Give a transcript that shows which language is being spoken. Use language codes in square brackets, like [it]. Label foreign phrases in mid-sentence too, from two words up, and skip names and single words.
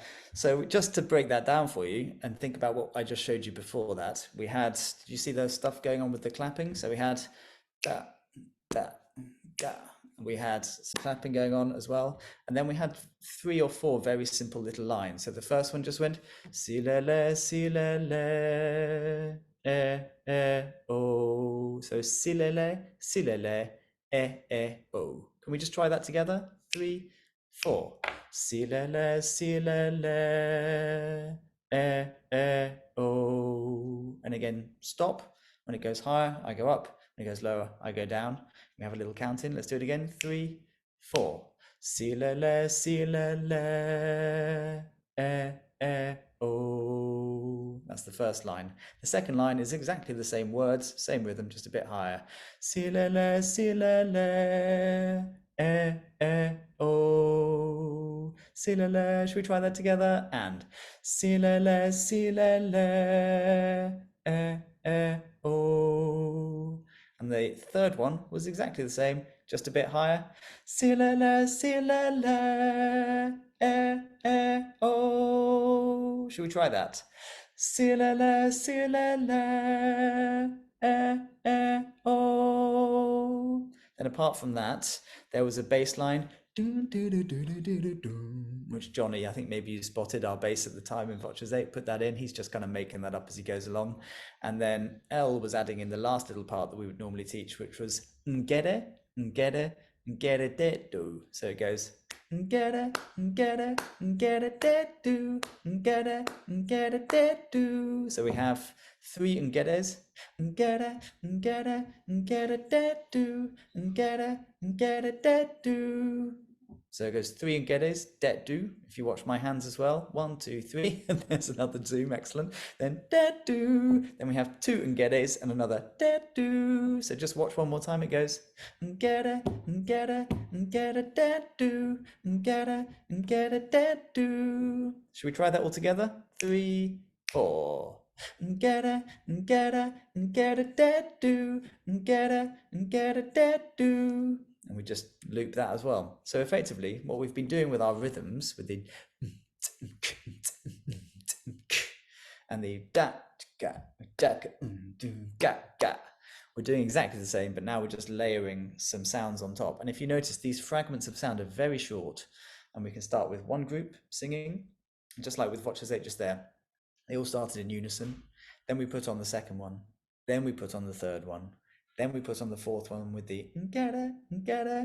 [en] So just to break that down for you and think about what I just showed you before that, we had, did you see the stuff going on with the clapping? So we had da, da, da. We had some clapping going on as well. And then we had 3 or 4 very simple little lines. So the first one just went, si le le, oh. So si le, oh. Can we just try that together? 3, 4. Si le, oh. And again, stop. When it goes higher, I go up. When it goes lower, I go down. We have a little count in. Let's do it again. 3, 4. Si le, oh. That's the first line. The second line is exactly the same words, same rhythm, just a bit higher. Si le, oh. Si le. Should we try that together? And si le, oh. And the third one was exactly the same, just a bit higher. Si le, oh. Should we try that? Si le, oh. Then apart from that, there was a bass line, which Johnny, I think maybe you spotted our bass at the time in Voces 8, put that in. He's just kind of making that up as he goes along. And then Elle was adding in the last little part that we would normally teach, which was ngere, ngere, ngere de do. So it goes ngere, ngere, ngere de do, ngere, ngere de do. So we have 3 ngeres, ngere, ngere, ngere de do, ngere, ngere de do. So it goes 3 engedes, det do. If you watch my hands as well, 1, 2, 3, and there's another zoom, excellent. Then det do. Then we have 2 engedes and another det do. So just watch one more time. It goes ngede, ngede, ngede, det do, ngede, ngede, det do. Should we try that all together? 3, 4. Ngede, ngede, ngede, det do, ngede, ngede, det do. And we just loop that as well. So effectively, what we've been doing with our rhythms, with the and the da ga da ga ga, we're doing exactly the same, but now we're just layering some sounds on top. And if you notice, these fragments of sound are very short, and we can start with one group singing, just like with Voces 8 just there. They all started in unison. Then we put on the second one. Then we put on the third one. Then we put on the fourth one with the ngada, ngada.